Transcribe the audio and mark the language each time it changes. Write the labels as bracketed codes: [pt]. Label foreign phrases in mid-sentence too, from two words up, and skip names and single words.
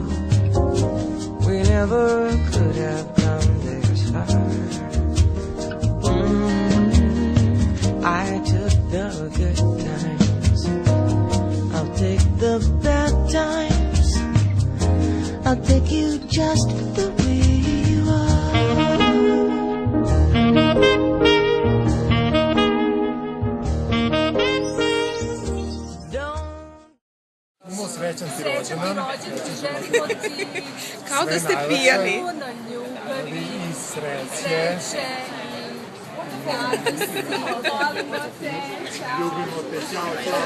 [en] We never could have come this far. I took the good times, I'll take the bad times. I'll take you just the way you are. [sr] Srećan ti rođendan. Kao da ste pijani. I sreće. Ljubimo te, čao, čao.